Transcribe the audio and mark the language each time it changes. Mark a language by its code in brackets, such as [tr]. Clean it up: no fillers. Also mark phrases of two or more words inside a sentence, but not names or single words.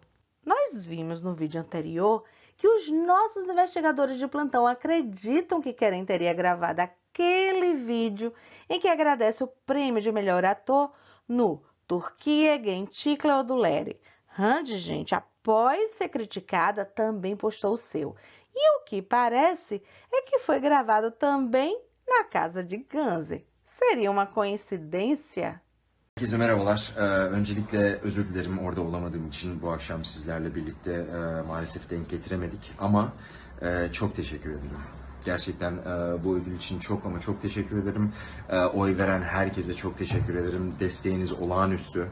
[pt] Nós vimos no vídeo anterior que os nossos investigadores de plantão acreditam que Kerem teria gravado aquele vídeo em que agradece o prêmio de melhor ator no Turquia Gençlik Ödülleri. Randy, gente, após ser criticada, também postou o seu. E o que parece é que foi gravado também na casa de Ganze. Seria uma coincidência? [tr] Herkese merhabalar. Öncelikle özür dilerim orada olamadığım için bu akşam sizlerle birlikte maalesef denk getiremedik. Ama çok teşekkür ederim. Gerçekten bu ödül için çok ama çok teşekkür ederim. Oy veren herkese çok teşekkür ederim. Desteğiniz olağanüstü.